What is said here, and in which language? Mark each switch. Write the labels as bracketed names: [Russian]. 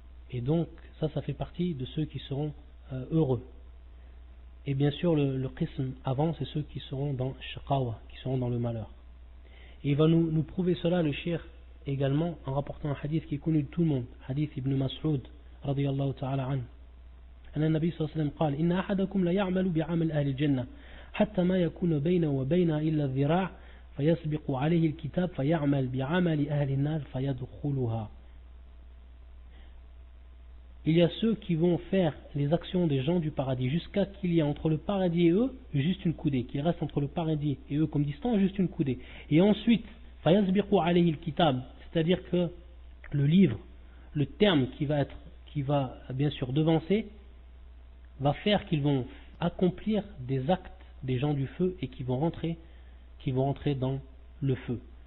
[French] Et donc, ça fait partie de ceux qui seront heureux. Et bien sûr, le qism avant, c'est ceux qui seront dans shaqawa, qui seront dans le malheur. Et il va nous prouver cela, le cheikh, également, en rapportant un hadith qui est connu de tout le monde, hadith ibn Mas'ud, [Arabic] radiyallahu ta'ala anhu. أن النبي صلى الله عليه وسلم قال إن أحدكم لا يعمل بعمل أهل الجنة حتى ما يكون بينه وبينها إلا الذراع فيسبق عليه الكتاب فيعمل بعمل أهل النار فيدخلها. [French] Il y a ceux qui vont faire les actions des gens du paradis jusqu'à qu'il y ait entre le paradis et eux juste une coudée, qu'il reste entre le paradis et eux comme distance juste une coudée. Et ensuite, [Arabic] فيسبق عليه الكتاب, [French] c'est-à-dire que le livre, le terme qui va bien sûr devancer, va faire qu'ils vont accomplir des actes des gens du feu et qui vont rentrer dans le feu.